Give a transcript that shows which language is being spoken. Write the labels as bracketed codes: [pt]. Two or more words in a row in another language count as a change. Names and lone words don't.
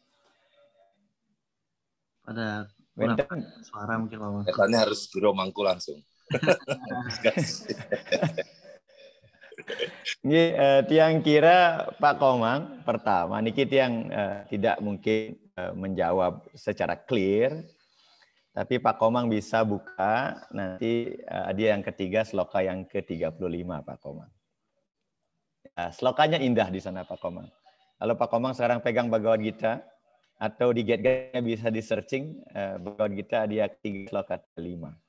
[id] Ada wenten suara mungkin Pak Mangku. Katanya harus Jero Mangku langsung. Tiang kira Pak Komang pertama niki tiang tidak mungkin menjawab secara clear, tapi Pak Komang bisa buka nanti dia yang ketiga sloka yang ke-35 Pak Komang. Slokanya indah di sana Pak Komang. Kalau Pak Komang sekarang pegang Bhagavad Gita, Atau di Get-Get bisa di searching Bhagavad Gita Adhya 3 sloka 5.